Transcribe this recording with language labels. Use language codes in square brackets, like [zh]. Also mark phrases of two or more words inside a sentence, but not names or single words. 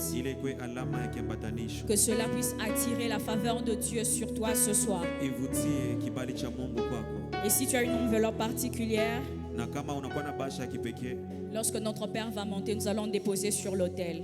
[sw] Ile ikuwe alama ya kiambatanisho. [fr] Que cela puisse attirer la faveur de Dieu sur toi ce soir. [sw] Ivutie kibali cha Mungu kwako. [fr] Et si tu as une enveloppe particulière, [sw] Na kama unakuwa na bahasha ya kipekee, [fr] lorsque notre Père va monter, nous allons déposer sur l'autel.